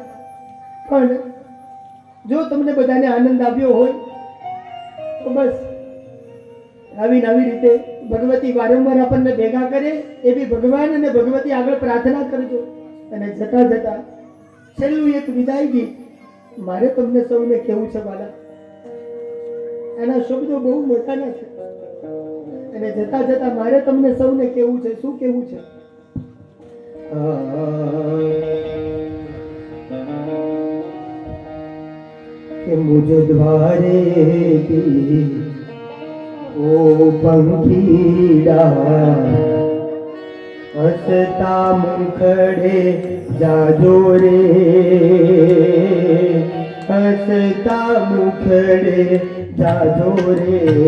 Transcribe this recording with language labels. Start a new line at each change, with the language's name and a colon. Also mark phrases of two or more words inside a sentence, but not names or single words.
Gujarati: પણ જો તમને બધાને આનંદ આવ્યો હોય તો બસ આવી રીતે ભગવતી વારંવાર આપણને ભેગા કરે એવી ભગવાન અને ભગવતી આગળ પ્રાર્થના કરજો. અને જતા જતા છેલ્લું એક વિદાય ગીત મારે તમને સૌને કહેવું છે વાલા. એના શબ્દો બહુ મજાના છે અને જતા જતા મારે તમને સૌને કહેવું છે. શું કહેવું છે? કિ મુજ દ્વારે કી ઓ પંખીડા હસતા મુખડે જાજો રે, હસતા મુખડે જાજો રે.